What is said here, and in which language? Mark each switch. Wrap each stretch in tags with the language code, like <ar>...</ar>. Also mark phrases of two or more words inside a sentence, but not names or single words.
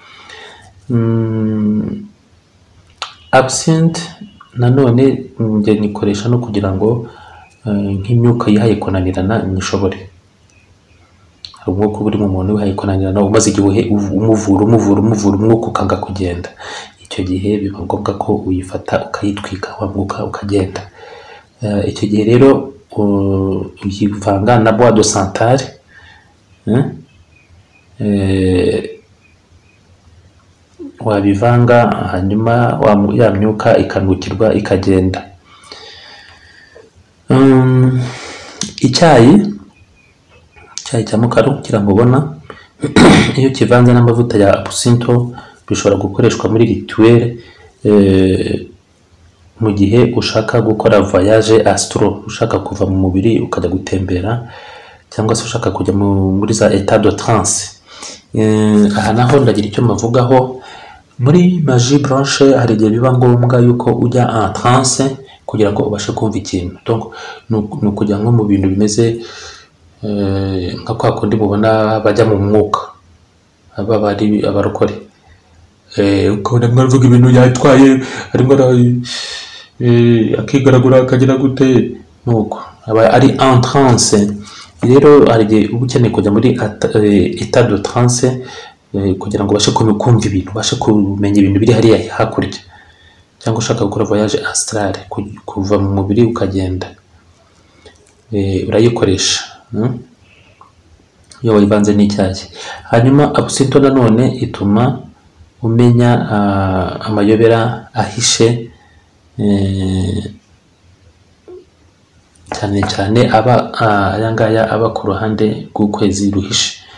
<rw>Absinthe nanone njye nyikoresha no kugira ngo nk'imyuka yihaye kunanirana nyishobore. Hari umwuka uba uri mu muntu wihaye kunanirana, umaze igihe umuvura umwuka ukanga kugenda. Icyo gihe biba ngombwa ko uyifata ukayitwika, wa mwuka ukagenda. Icyo gihe rero uyivanga na</rw> <fr>bois de santal,</fr> <rw>wabivanga hanyuma ya myuka ikanukirwa ikagenda. Icyayi cya mukaru kiramubona, iyo kivanze n'amavuta ya absinthe bishobora gukoreshwa muri rituel, mu gihe ushaka gukora</rw> <fr>voyage astro,</fr> <rw>ushaka kuva mu mubiri ukajya gutembera, cyangwa se ushaka kujya muri za</rw> <fr>état de trance.</fr> <rw>Aha naho ndagira icyo mavugaho. Muri</rw> <fr>magie blanche</fr> <rw>hari igihe biba ngombwa yuko ujya</rw> <fr>en trance</fr> <rw>kugira ngo ubashe kumva ikintu. Donc ni ukujya nko mu bintu bimeze nka kwa kundi mubona bajya mu mwuka, aba bari abarokore, ukabona mwavuga ibintu yatwaye arimo akigaragura akagira gute, nuko aba ari</rw> <fr>en trance.</fr> <rw>Rero hari igihe uba ukeneye kujya muri</rw> <fr>état de trance</fr> <rw>kugira ngo ubashe kumva ibintu, ubashe kumenya ibintu biri hariya hakurya, cyangwa ushaka gukora</rw> <fr>voyage astral,</fr> <rw>kuva mu mubiri ukagenda, urayikoresha iyo wayivanze n'icyayi. Hanyuma absinthe nanone ituma umenya amayobera ahishe, cyane cyane aba ayangaya aba ku ruhande rw'ukwezi ruhishe.</rw>